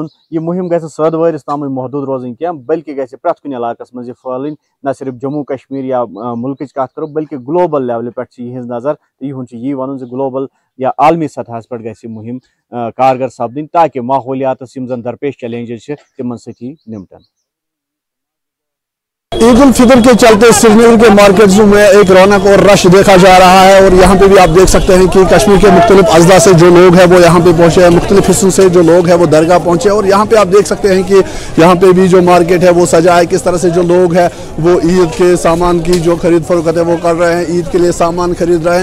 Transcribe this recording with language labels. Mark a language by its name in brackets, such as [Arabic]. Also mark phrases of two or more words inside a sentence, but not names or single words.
[Kashmiri] یہِ مُہم گژھِ نہٕ سٲدوٲرِس تامٕے محدوٗد روزٕنۍ کینٛہہ, بلکہِ گژھِ پرٛٮ۪تھ کُنہِ علاقس منٛز یہِ پھٲلٕنۍ. نہ صرف جموں کشمیٖر یا مُلکٕچ کتھ کرو, بلکہِ [English] global level [Kashmiri] پٮ۪ٹھ چھِ یِہٕنٛز نظر, تہٕ یِہُنٛد چھُ یی ونُن زِ گلوبل یا عالمی سطحس پٮ۪ٹھ گژھِ یہِ مُہم کارگر سپدٕنۍ, تاکہِ ماحولیاتس یِم زن درپیش چیلنجز چھِ تِمن سۭتۍ یی نمٹن. [Urdu] عید الفطر کے چلتے سری نگر کے مارکیٹوں میں ایک رونق اور رش دیکھا جا رہا ہے, اور یہاں پہ بھی آپ دیکھ سکتے ہیں کہ کشمیر کے مختلف اضلاع سے جو لوگ ہیں وہ یہاں پہ پہنچے ہیں, مختلف حصوں سے جو لوگ ہیں وہ درگاہ پہنچے, اور یہاں پہ آپ دیکھ سکتے ہیں کہ یہاں پہ بھی جو مارکیٹ ہے وہ سجا ہے, کس طرح سے جو لوگ ہیں وہ عید کے سامان کی جو خرید فروخت ہے وہ کر رہے ہیں, عید کے لیے سامان خرید رہے ہیں.